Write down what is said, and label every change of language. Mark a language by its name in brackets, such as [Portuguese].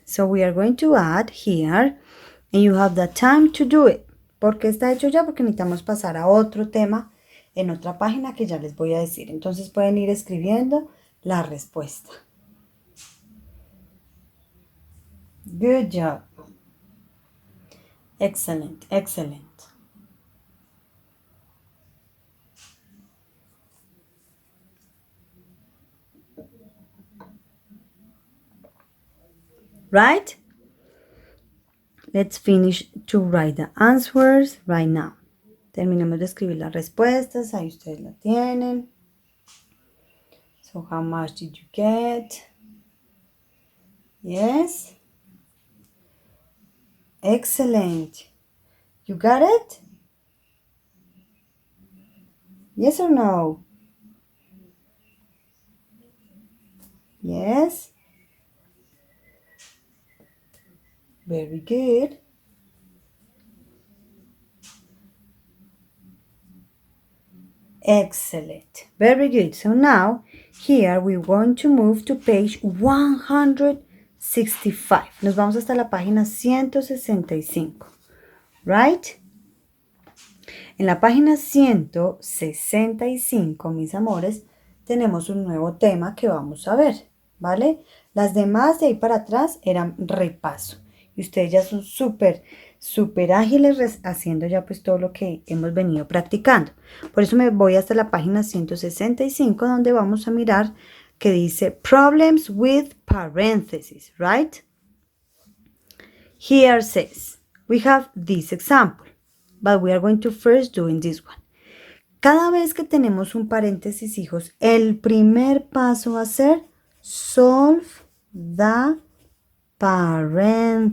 [English] So we are going to add here and you have the time to do it. [Spanish] ¿Por qué está hecho ya? Porque necesitamos pasar a otro tema en otra página que ya les voy a decir. Entonces pueden ir escribiendo la respuesta. [English] Good job. Excellent, excellent. Right? Let's finish to write the answers right now. [Spanish] Terminemos de escribir las respuestas. Ahí ustedes la tienen. [English] So how much did you get? Yes? Excellent. You got it? Yes or no? Yes? Very good. Excellent. Very good. So now, here we're going to move to page 165. [Spanish] Nos vamos hasta la página 165. [English] Right? [Spanish] En la página 165, mis amores, tenemos un nuevo tema que vamos a ver, ¿vale? Las demás de ahí para atrás eran repaso. Y ustedes ya son súper ágiles haciendo ya pues todo lo que hemos venido practicando. Por eso me voy hasta la página 165 donde vamos a mirar que dice [English] Problems with parentheses, right? Here says, we have this example, but we are going to first do in this one. [Spanish] Cada vez que tenemos un paréntesis, hijos, el primer paso va a ser [English] solve the [Spanish] paréntesis.